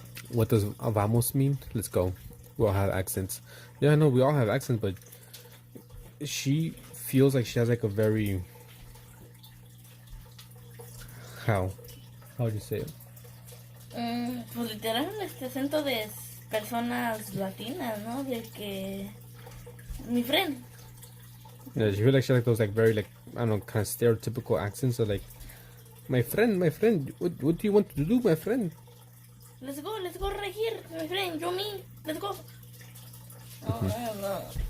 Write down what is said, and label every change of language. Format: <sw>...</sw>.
<en>What does vamos mean? Let's go. We all have accents. Yeah, I know we all have accents, but she feels like she has like a very how would you say it?</en> <es>Pues literal, acento de personas latinas, ¿no? De que... Mi friend.</es> <en>Yeah, she feels like she like those like very like I don't know kind of stereotypical accents of like my friend, what do you want to do, my friend? Let's go right here, my friend,</en> <es>yo me,</es> <en>let's go. No.</en>